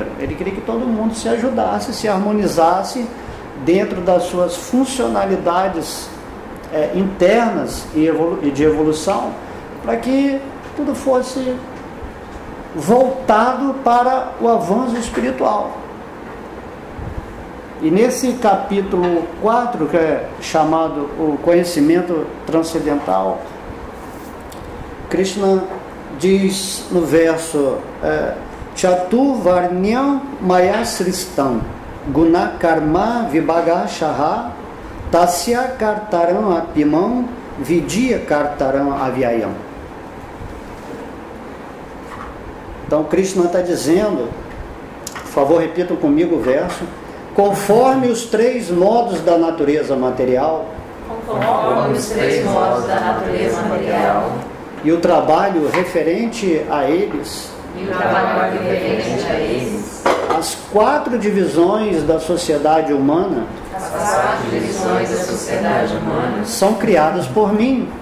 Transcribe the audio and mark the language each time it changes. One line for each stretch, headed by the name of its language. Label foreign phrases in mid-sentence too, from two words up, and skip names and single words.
Portuguese: Ele queria que todo mundo se ajudasse, se harmonizasse dentro das suas funcionalidades internas e de evolução, para que tudo fosse voltado para o avanço espiritual. E nesse capítulo 4, que é chamado o conhecimento transcendental, Krishna diz no verso
Sanskrit: चातुर्वर्ण्यं मया सृष्टं गुण कर्म विभागशः तस्य कर्तारम् अपिमाम् विद्या कर्तारम् अव्ययम्.
Portuguese: Então Krishna está dizendo, por favor, repitam comigo o verso: conforme os 3 modos da natureza material, e o trabalho referente a eles, as 4 divisões da sociedade humana, são criadas por mim.